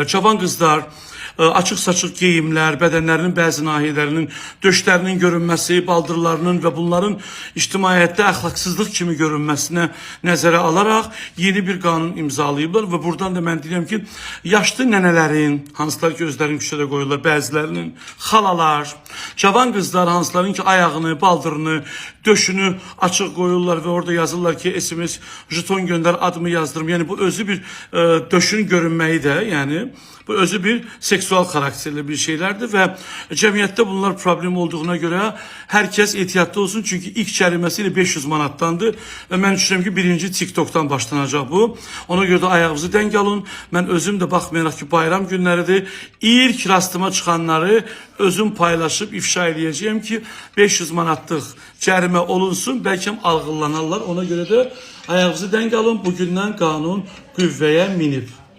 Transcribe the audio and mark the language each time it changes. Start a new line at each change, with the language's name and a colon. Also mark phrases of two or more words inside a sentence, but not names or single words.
Azerbaijani: Cavan qızlar, açıq-saçıq geyimlər, bədənlərinin bəzi nahiyələrinin döşlərinin görünməsi, baldırlarının və bunların ictimaiyyətdə əxlaqsızlıq kimi görünməsinə nəzərə alaraq yeni bir qanun imzalayıblar və buradan da mən deyirəm ki, yaşlı nənələrin, hansılar ki özlərini küçədə qoyurlar, bəzilərinin xalalar, cavan qızlar, hansıların ki ayağını, baldırını, döşünü açıq qoyurlar və orada yazırlar ki SMS jeton göndər, adımı yazdırım. Yəni bu özü bir döşün görünməyi də, yəni bu özü bir seksual karakterli bir şeylerdir
Turkish: ve cemiyette bunlar problem olduğuna göre herkes ehtiyatlı olsun. Çünkü ilk cəriməsiyle 500 manattandı ve ben düşünüyorum ki birinci TikTok'tan başlanacak bu. Ona göre de ayağınızı denk alın. Ben özüm de bakmayarak ki bayram günleridir.
Azerbaijani: İlk rastıma çıkanları özüm paylaşıp ifşa edeceğim ki 500 manatlıq cərimə olunsun.
Turkish: Belki algılanarlar. Ona göre de ayağınızı denk alın.
Azerbaijani: Bugündən qanun qüvvəyə minib.